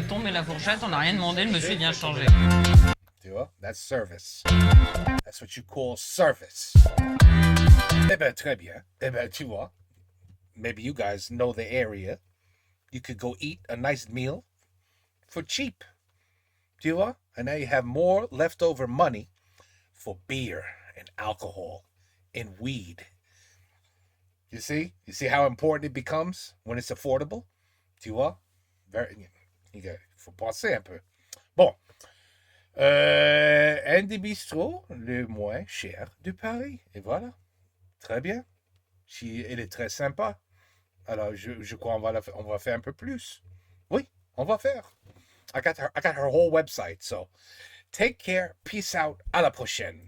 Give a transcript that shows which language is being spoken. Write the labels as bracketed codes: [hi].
[fr] fait tomber la fourchette, on n'a rien demandé, le monsieur vient changer. Tu vois? [en] That's service. That's what you call service. [fr] Eh ben, très bien. Eh ben, tu vois. [en] Maybe you guys know the area. You could go eat a nice meal for cheap. [fr] Tu vois? [en] And now you have more leftover money for beer and alcohol and weed. You see? You see how important it becomes when it's affordable? [fr] Tu vois? Faut penser un peu. Bon. Andy Bistro, le moins cher de Paris. Et voilà. Très bien. Elle est très sympa. Alors, je crois on va faire un peu plus. Oui, on va faire. [en] I got her whole website. So, take care. Peace out. [fr] À la prochaine.